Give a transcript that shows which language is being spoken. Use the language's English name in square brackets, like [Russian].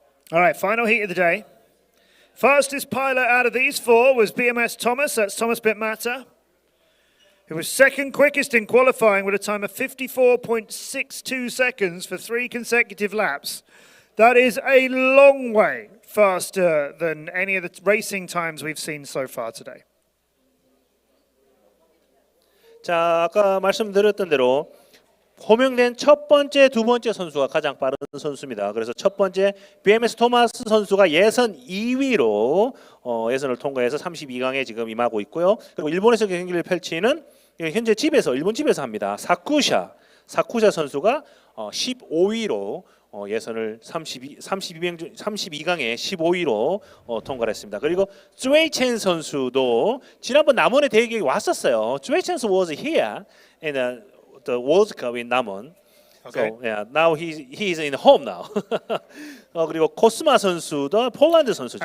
[English] All right, final heat of the day. Fastest pilot out of these four was BMS Thomas, that's Thomas Bitmata, who was second quickest in qualifying with a time of 54.62 seconds for 3 consecutive laps. That is a long way faster than any of the racing times we've seen so far today. [Korean] 자, 아까 말씀드렸던 대로 호명된 첫 번째, 두 번째 선수가 가장 빠른 선수입니다. 그래서 첫 번째 BMS 토마스 선수가 예선 2위로 예선을 통과해서 32강에 지금 임하고 있고요. 그리고 일본에서 경기를 펼치는 현재 일본 집에서 합니다. 사쿠샤 선수가 15위로 예선을 32강에 15위로 통과를 했습니다. 그리고 쯔웨이첸 선수도 지난번 남원에 대회에 왔었어요. [English] 쯔웨이첸 was here in the World Cup in Namon. Okay. So yeah, now he's in home now. [Korean] 그리고 코스마 선수도 폴란드 선수죠.